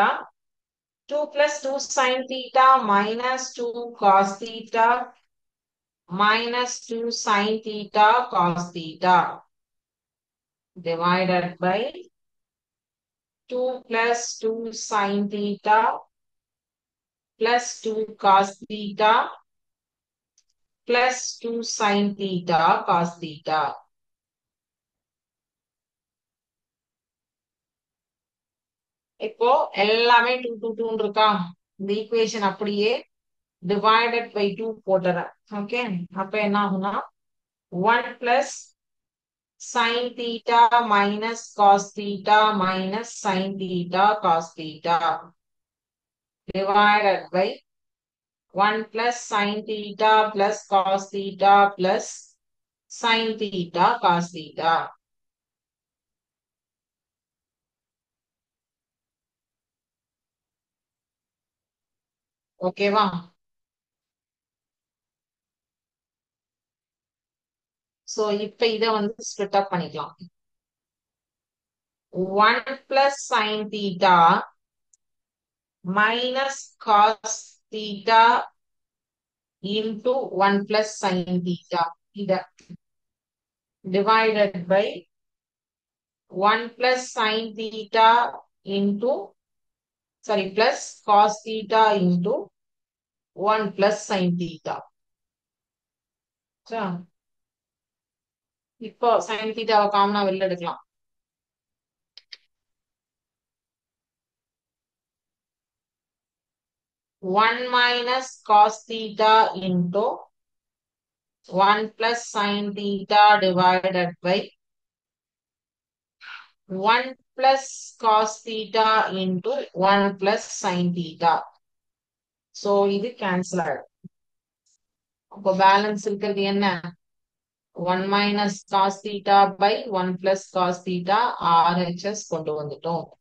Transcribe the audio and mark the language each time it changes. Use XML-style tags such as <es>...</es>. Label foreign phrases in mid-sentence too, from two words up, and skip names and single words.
<en>2 plus 2 sin theta minus 2 cos theta minus 2 sin theta cos theta divided by 2 plus 2 sin theta plus 2 cos theta plus 2 sin theta cos theta.</en> <ta>இப்போ எல்லாமே 2 2 2 இருக்கா, இந்த ஈக்குவேஷன் அப்படியே</ta> <en>divided by 2</en> <ta>போட்டுறேன். ஓகே, அப்ப என்ன ஆகும்னா</ta> <en>1 plus sin theta minus cos theta minus sin theta cos theta divided by 1 plus sin theta plus cos theta plus sin theta cos theta.</en> <ta>ஓகேவா? சோ இப்ப இத வந்து ஸ்ப்ளிட் அப் பண்ணிக்கலாம்.</ta> <en>1 plus sin theta minus cos theta into 1 plus sin theta இத divided by 1 plus sin theta into plus cos theta into 1 plus sin theta.</en> <ta>இப்போ sin தீட்டாவை காமனா வெளில எடுக்கலாம்.</ta> <en>1 minus cos theta into 1 plus sin theta divided by 1 plus cos theta into 1 plus sin theta.</en> <ta>So இது cancel ஆயிடும். அப்போ பேலன்ஸ் இருக்கிறது என்ன?</ta> <en>1 minus cos theta by 1 plus cos theta RHS</en> <ta>கொண்டு வந்துட்டோம்.</ta>